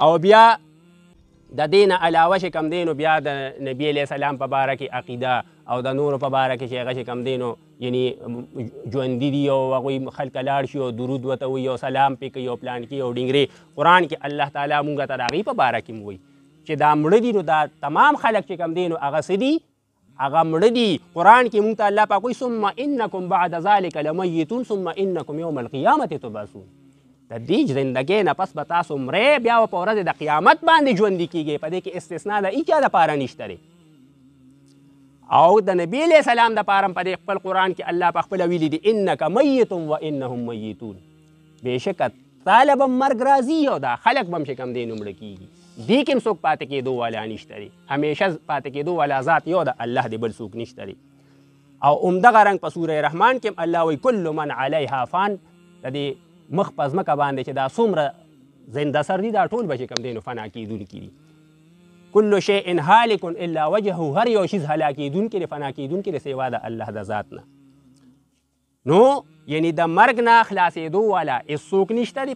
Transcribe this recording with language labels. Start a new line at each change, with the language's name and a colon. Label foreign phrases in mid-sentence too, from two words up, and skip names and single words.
Pashto: او بیا د دې نه علاوه چې کم دی نو بیا د نبي علیه السلام په باره کې عقیده او د نورو په باره کې چې هغه چې کم دی نو یعنې ژوندي دي او هغوی خلکه لاړ شي او درود ورته وایي او سلام پرې کوي او پلان کې او ډینګرې. قرآن کې الله تعالی مونږ ته د هغې په باره کې هم وایي چې دا مړه دي نو دا تمام خلک چې کم دی نو هغه څه دي هغه مړه دي.
Arabic: قرآن کې مونږ ته الله پاک وایي ثم انکم بعد ذلک لمیتون ثم انکم یوم القیامة تبعثون.
Pashto: د دې زندګۍ نه پس به تاسو مرئ بیا په ورځ د قیامت باندې ژوندي کیږئ. په دې کې استثنا د هیچا دپاره نشته دی. او د نبي علیه السلام دپاره په دې خپل قرآن کې الله په خپله ویلي دي
Arabic: انک میت و انهم میتون.
Pashto: بېشکه تاله به مرګ راځي او دا خلک به هم چې کوم دی نو مړه کیږي. دې کې هم څوک پاتې کېدو والا نشته دی، همیشه پاتې کېدو والا ذات یو د الله دی، بل څوک نشته دی. او همدغه رنګ په سوره رحمان کې هم الله وایي
Arabic: کل من علیها فان.
Pashto: د دې مخ په ځمکه باندې چې دا څومره زنده سر دي دا ټول به چې کوم دی نو فنا کېدونکي دي.
Arabic: کل شیء هالک الا وجهه.
Pashto: هر یو شیز هلاکېدونکي دی، فنا کېدونکي دی سوا د الله د ذات نه. نو یعنی د مرګ نه خلاصېدو والا هېڅوک نشته دی.